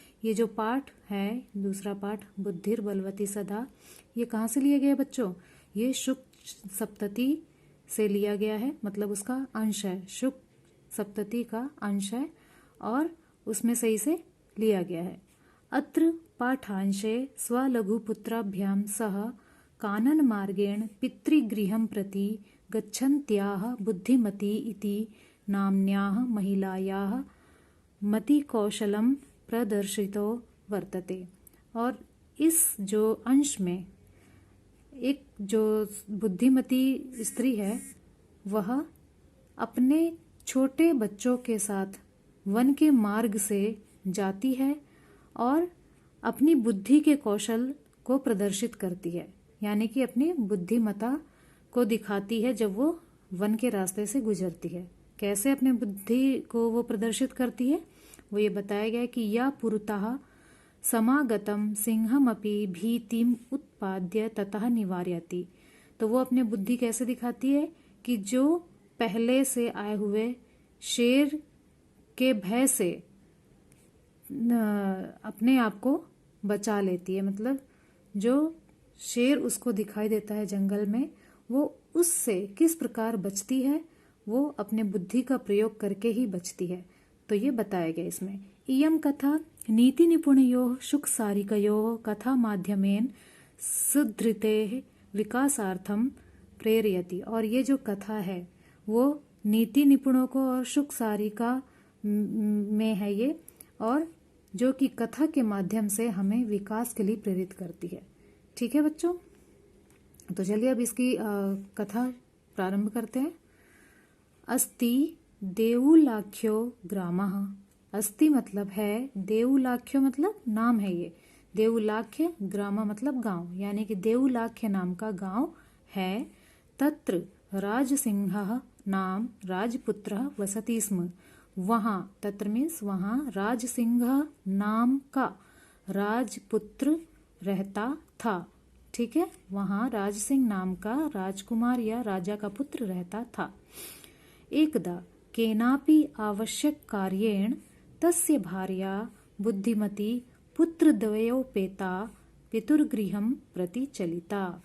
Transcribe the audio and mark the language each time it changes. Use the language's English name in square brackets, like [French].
[Hindi] ये जो पाठ है, दूसरा पाठ [Sanskrit] बुद्धिर बलवती सदा, [Hindi] ये कहाँ से लिया गया है बच्चों? ये शुक सप्तति से लिया गया है, मतलब उसका अंश है। शुक सप्तति का अंश है और उसमें सही से लिया गया है। [Sanskrit] अत्र पाठांशे स्वलघुपुत्राभ्यां सह कानन मार्गेण पितृगृहं प्रति गच्छन्त्याः बुद्धिमती इति नाम्न्याः महिलायाः मतिकौशलं प्रदर्शितो वर्तते। [Hindi] और इस जो अंश में एक जो बुद्धिमती स्त्री है, वह अपने छोटे बच्चों के साथ वन के मार्ग से जाती है और अपनी बुद्धि के कौशल को प्रदर्शित करती है, यानी कि अपनी बुद्धिमता को दिखाती है जब वो वन के रास्ते से गुजरती है। कैसे अपने बुद्धि को वो प्रदर्शित करती है, वो ये बताया गया है कि [Sanskrit] या पुरतः समागतम सिंहमपि भीतिम उत्पाद्य ततः निवारयति। [Hindi] तो वो अपने बुद्धि कैसे दिखाती है कि जो पहले से आए हुए शेर के भय से अपने आप को बचा लेती है। मतलब जो शेर उसको दिखाई देता है जंगल में, वो उससे किस प्रकार बचती है, वो अपने बुद्धि का प्रयोग करके ही बचती है। तो ये बताया गया इसमें। [Sanskrit] इयं कथा नीति निपुणयोः शुकसारिकयोः कथा माध्यमेन सुधृतेः विकासार्थम प्रेरयति। [Hindi] और ये जो कथा है वो नीति निपुणों को और शुकसारिका में है ये, और जो कि कथा के माध्यम से हमें विकास के लिए प्रेरित करती है। ठीक है बच्चों, तो चलिए अब इसकी कथा प्रारंभ करते हैं। [Sanskrit] अस्ति देऊलाख्यो ग्रामः। [Hindi] अस्ति मतलब है, देऊलाख्यो मतलब नाम है ये, देऊलाख्य ग्राम मतलब गांव, यानी कि देऊलाख्य नाम का गांव है। [Sanskrit] तत्र राजसिंहः नाम राजपुत्रः वसति स्म। [Hindi] वहां, [Sanskrit] तत्र [Hindi] मीन्स वहां, राजसिंह नाम का राजपुत्र रहता था। ठीक है, वहां राजसिंह नाम का राजकुमार या राजा का पुत्र रहता था। [Sanskrit] एकदा केनापि आवश्यक कार्येण तस्य भार्या बुद्धिमती पुत्रद्वयोपेता पितुर्गृहं प्रति चलिता।